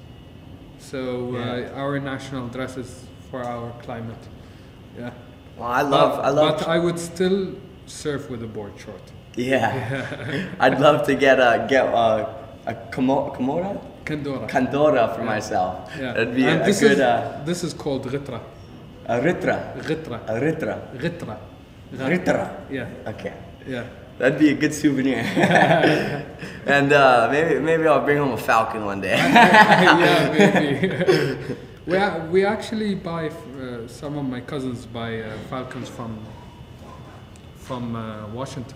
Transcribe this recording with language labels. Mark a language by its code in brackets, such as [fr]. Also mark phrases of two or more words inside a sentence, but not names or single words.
[en] So our national dress is for our climate. Yeah. Well, I love. But I would still surf with a board short. Yeah. I'd love to get a Komoda? Kandora for myself. Yeah. That'd be and a good. This is called Ritra. A Ritra. Ritra. A Ritra. Ritra. Ritra. Yeah. Okay. Yeah. That'd be a good souvenir. And maybe I'll bring home a Falcon one day. Yeah, maybe. we actually buy, some of my cousins buy Falcons from Washington.